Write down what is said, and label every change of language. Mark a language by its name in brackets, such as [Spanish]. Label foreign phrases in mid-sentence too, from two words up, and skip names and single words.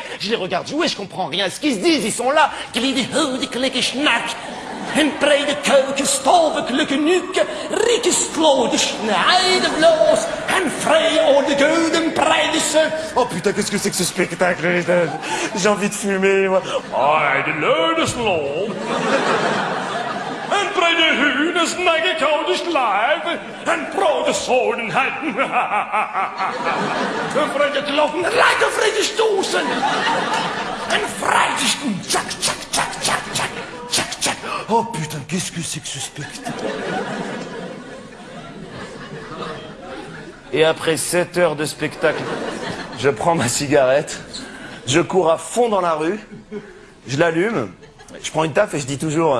[French] Je les regarde jouer, je comprends rien à ce qu'ils se disent, ils sont là. Oh putain, qu'est-ce que c'est que ce spectacle? J'ai envie de fumer, moi. En brede hunen snagge kouders live. En brode solen halten. En brede lopen, lekker vrede stoßen. En vrijdesten, tchak, tchak, tchak, tchak, tchak, tchak, tchak. Oh putain, qu'est-ce que c'est que ce spectacle? Et après 7 heures de spectacle, je prends ma cigarette, je cours à fond dans la rue, je l'allume, je prends une taf et je dis toujours...